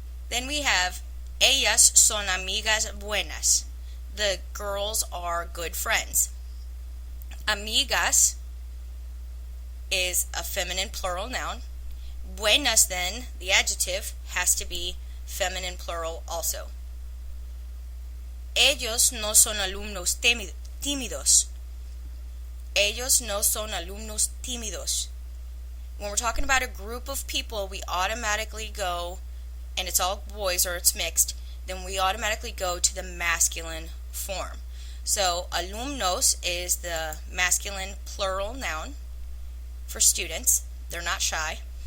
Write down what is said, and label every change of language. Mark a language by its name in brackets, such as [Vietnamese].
[English] Then we have [Spanish] ellas son amigas buenas. [English] The girls are good friends. Amigas is a feminine plural noun. Buenas, then, the adjective, has to be feminine plural also. [Spanish] Ellos no son alumnos tímidos. Ellos no son alumnos tímidos. [English] When we're talking about a group of people, we automatically go, and it's all boys or it's mixed, then we automatically go to the masculine form. So alumnos is the masculine plural noun for students. They're not shy.